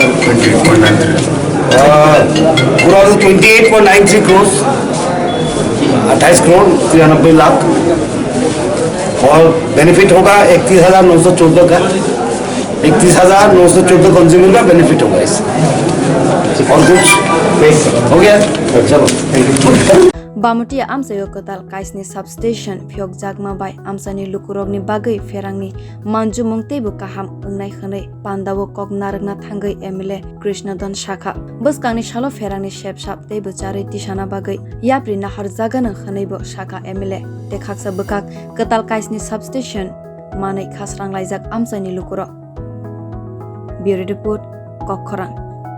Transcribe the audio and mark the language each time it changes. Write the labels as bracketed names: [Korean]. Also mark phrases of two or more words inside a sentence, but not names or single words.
[Hindi] पूरा 28.93 करोड़ 28 करोड़ 93 लाख और बेनिफिट होगा 31,914 का 31,914 कंज्यूमर का बेनिफिट होगा इससे और कुछ हो गया चलो [Kok Borok] Bamutia amsayo kwtal kaisni substation phiyogjakma bai amsani lukurokni bagwi pherangni manjumung teibo kaham ungnai khnai pandawo koknaragna thangwi emle Krishna shaka buskangni shalo pherangni sep-sap teibo charwi tisana bagwi yapri nahar jagana khnaibo shaka emle tekhaksa bwkak kwtal kaisni substation manai khasranglajak amsani lukurok [English] Bureau Report [Kok Borok] Okra